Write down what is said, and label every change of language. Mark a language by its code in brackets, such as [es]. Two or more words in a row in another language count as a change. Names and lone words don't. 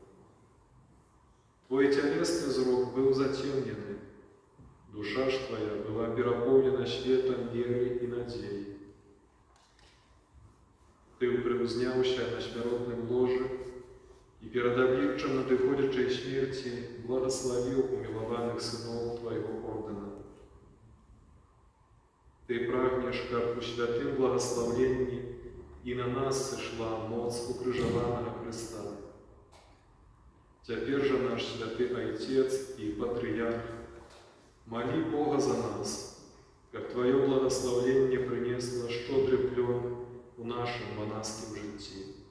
[be] Твой цялесны зрок быў зацемнены, душа ж Твоя была перапоўнена светам веры і надзеі. Ты упрыўзняўся на смяротным ложы і перад абліччам надыходзячай смерці [ru] благословил умилованных сынов Твоего ордена. [be] Ты прагнеш, каб у святым благословенні і на нас сышла моц укрыжаванага Христа. Цяпер жа наш святы Отец і Патрыярх, малі Бога за нас, каб Твоё благословенне принесло шчодры плён у нашым манаскім жыцці.